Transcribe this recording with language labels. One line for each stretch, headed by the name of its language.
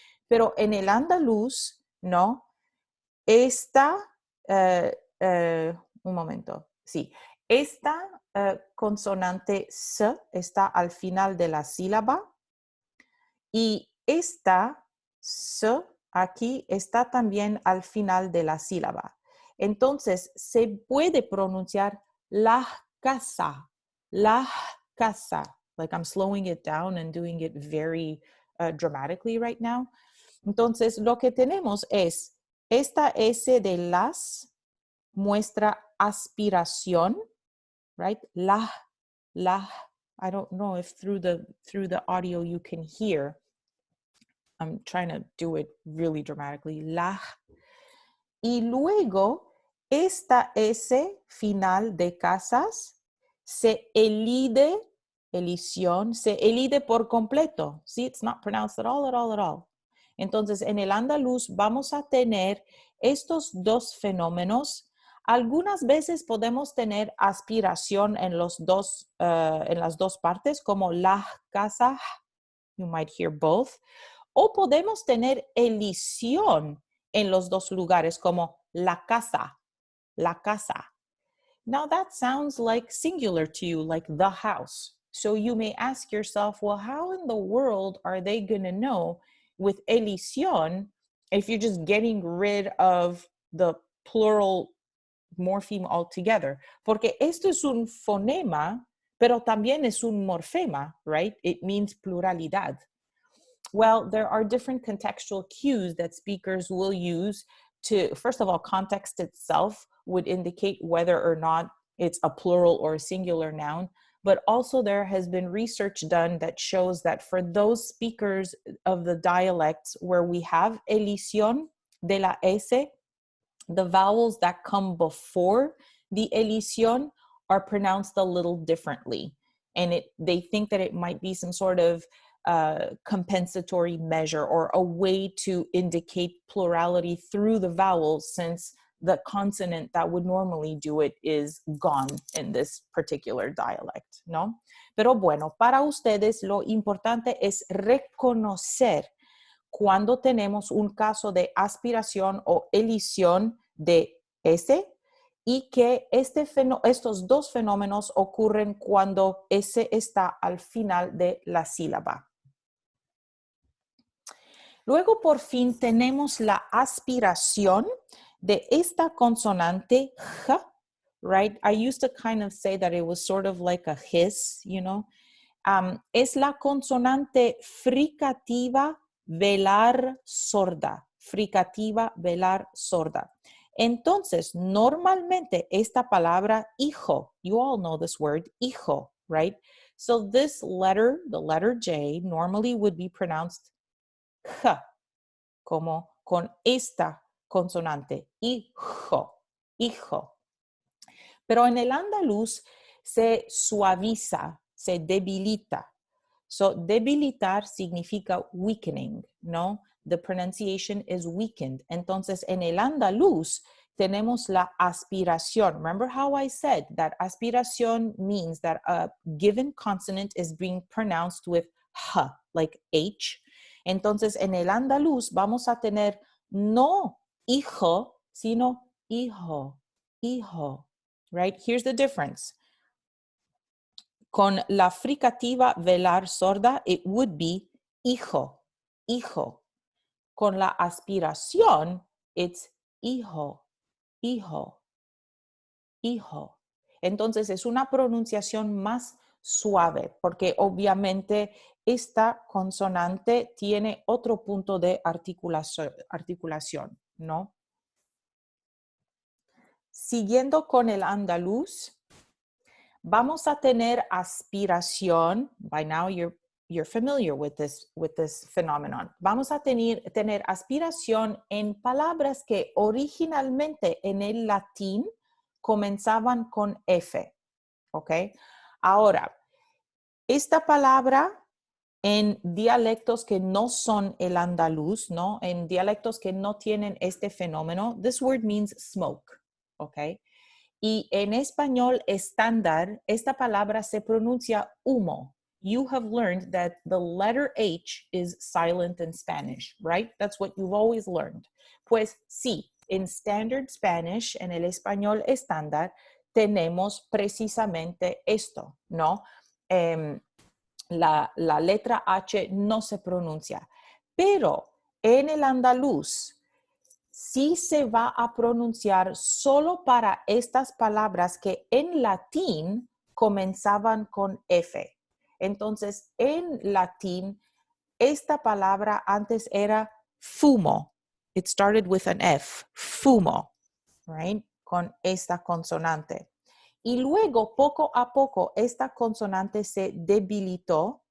Spanish: Pero en el andaluz, ¿no? Esta, un momento, sí. Esta consonante s está al final de la sílaba y esta s aquí está también al final de la sílaba. Entonces, se puede pronunciar la casa,
English: like I'm slowing it down and doing it very dramatically right now.
Spanish: Entonces, lo que tenemos es esta S de las muestra aspiración,
English: right? La, I don't know if through the audio you can hear. I'm trying to do it really dramatically.
Spanish: La. Y luego, esta S final de casas se elide Elisión, se elide por completo.
English: See, it's not pronounced at all, at all, at all.
Spanish: Entonces, en el andaluz vamos a tener estos dos fenómenos. Algunas veces podemos tener aspiración en las dos partes, como la casa,
English: you might hear both,
Spanish: o podemos tener elisión en los dos lugares, como la casa, la casa.
English: Now that sounds like singular to you, like the house. So you may ask yourself, well, how in the world are they going to know with elisión if you're just getting rid of the plural morpheme altogether?
Spanish: Porque esto es un fonema, pero también es un morfema,
English: right? It means pluralidad. Well, there are different contextual cues that speakers will use to, first of all, context itself would indicate whether or not it's a plural or a singular noun. But also there has been research done that shows that for those speakers of the dialects where we have
Spanish: elisión de la S,
English: the vowels that come before the elisión are pronounced a little differently. And they think that it might be some sort of compensatory measure or a way to indicate plurality through the vowels, since the consonant that would normally do it is gone in this particular dialect,
Spanish: ¿no? Pero bueno, para ustedes lo importante es reconocer cuando tenemos un caso de aspiración o elisión de S, y que estos dos fenómenos ocurren cuando S está al final de la sílaba. Luego, por fin, tenemos la aspiración de esta consonante J,
English: right? I used to kind of say that it was sort of like a hiss, you know.
Spanish: Es la consonante fricativa velar sorda. Fricativa velar sorda. Entonces, normalmente esta palabra hijo,
English: you all know this word,
Spanish: hijo,
English: right? So this letter, the letter J, normally would be pronounced J,
Spanish: como con esta consonante, hijo, hijo. Pero en el andaluz se suaviza, se debilita. So debilitar significa weakening, ¿no?
English: The pronunciation is weakened.
Spanish: Entonces, en el andaluz tenemos la aspiración.
English: Remember how I said that aspiración means that a given consonant is being pronounced with H, like H.
Spanish: Entonces, en el andaluz vamos a tener no hijo, sino hijo, hijo,
English: right? Here's the difference.
Spanish: Con la fricativa velar sorda,
English: it would be
Spanish: hijo, hijo. Con la aspiración,
English: it's
Spanish: hijo, hijo, hijo. Entonces es una pronunciación más suave, porque obviamente esta consonante tiene otro punto de articulación, ¿no? Siguiendo con el andaluz, vamos a tener aspiración.
English: By now you're familiar with this phenomenon.
Spanish: Vamos a tener aspiración en palabras que originalmente en el latín comenzaban con F, ¿ok? Ahora, esta palabra en dialectos que no son el andaluz, ¿no? En dialectos que no tienen este fenómeno,
English: this word means smoke,
Spanish: ¿ok? Y en español estándar, esta palabra se pronuncia humo.
English: You have learned that the letter H is silent in Spanish, right? That's what you've always learned.
Spanish: Pues sí, en
English: standard Spanish,
Spanish: en el español estándar, tenemos precisamente esto, ¿no? La letra H no se pronuncia, pero en el andaluz sí se va a pronunciar solo para estas palabras que en latín comenzaban con F. Entonces, en latín, esta palabra antes era fumo.
English: It started with an F, fumo, right?
Spanish: Con esta consonante. Y luego, poco a poco, esta consonante se debilitó.